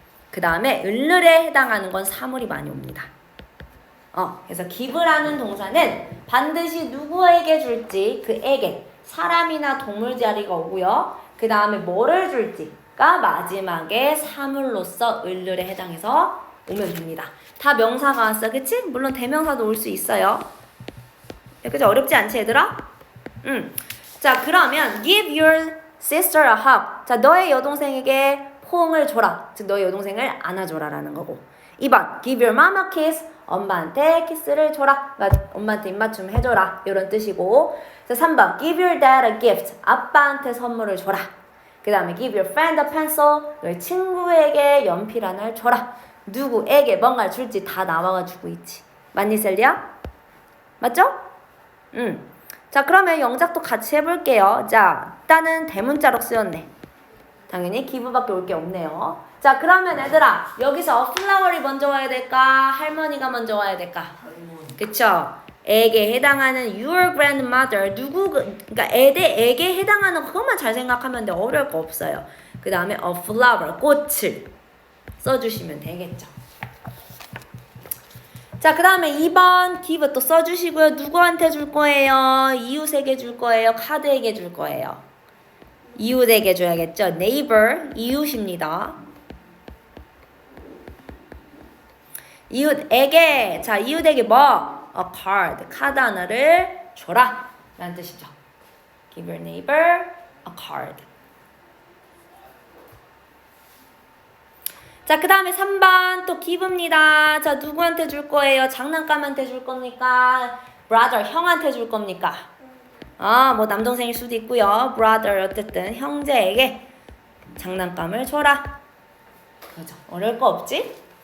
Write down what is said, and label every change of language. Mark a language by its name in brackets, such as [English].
[Korean] 그 다음에 을을에 해당하는 건 사물이 많이 옵니다. 그래서 give라는 동사는 반드시 누구에게 줄지 그 에게 사람이나 동물 자리가 오고요. 그 다음에 뭐를 줄지가 마지막에 사물로서 을을에 해당해서 오면 됩니다. 다 명사가 왔어, 그치? 물론 대명사도 올 수 있어요. 그치? 어렵지 않지, 얘들아? 자, 그러면 [English] give your sister a hug. [Korean] 자, 너의 여동생에게 포옹을 줘라. 즉, 너의 여동생을 안아줘라라는 거고. [English] 2번, give your mom a kiss. [Korean] 엄마한테 키스를 줘라. 그러니까 엄마한테 입맞춤 해줘라. 이런 뜻이고. [English] 자, 3번, give your dad a gift. [Korean] 아빠한테 선물을 줘라. 그 다음에 [English] give your friend a pencil. [Korean] 너의 친구에게 연필 하나를 줘라. 누구에게 뭔가를 줄지 다 나와가지고 있지. 맞니, 셀리야? 맞죠? 자, 그러면 영작도 같이 해볼게요. 자, 일단은 대문자로 쓰였네. 당연히 기부밖에 올 게 없네요. 자, 그러면 얘들아, 여기서 플라워리 먼저 와야 될까? 할머니가 먼저 와야 될까? 그쵸? 에게 해당하는 your grandmother. 그러니까 에게 해당하는 그것만 잘 생각하면 돼. 어려울 거 없어요. 그 다음에 a flower, 꽃을 써주시면 되겠죠. 자, 그 다음에 2번 give 또 써주시고요. 누구한테 줄 거예요? 이웃에게 줄 거예요? 카드에게 줄 거예요? 이웃에게 줘야겠죠? neighbor, 이웃입니다. 이웃에게, 자, 이웃에게 뭐? a card, 카드 하나를 줘라 라는 뜻이죠. [English] give your neighbor a card. [Korean] 자, 그 다음에 3번 또 give입니다. 자, 누구한테 줄 거예요? 장난감한테 줄 겁니까? brother, 형한테 줄 겁니까? 뭐 남동생일 수도 있고요. brother, 어쨌든 형제에게 장난감을 줘라. 그죠? 어려울 거 없지?